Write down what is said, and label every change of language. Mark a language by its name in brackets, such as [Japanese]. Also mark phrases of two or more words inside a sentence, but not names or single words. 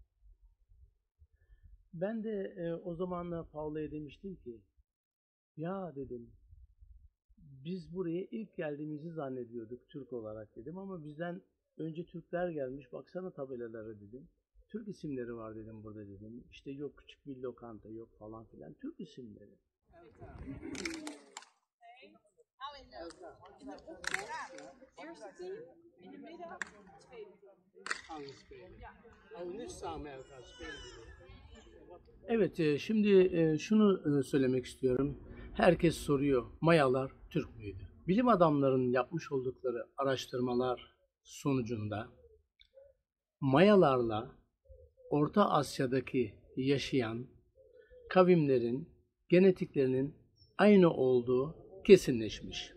[Turkish] Ben de o zamanla Paula'ya demiştim ki, ya dedim, biz buraya ilk geldiğimizi zannediyorduk Türk olarak dedim ama bizden önce Türkler gelmiş, baksana tabelalara dedim. Türk isimleri var dedim burada dedim. İşte yok küçük bir lokanta yok falan filan, Türk isimleri. [Dutch] Eerste team, in de middag, tweede team. [Turkish] Evet, şimdi şunu söylemek istiyorum. Herkes soruyor, Mayalar Türk müydü? Bilim adamlarının yapmış oldukları araştırmalar sonucunda Mayalarla Orta Asya'daki yaşayan kavimlerin genetiklerinin aynı olduğu kesinleşmiş.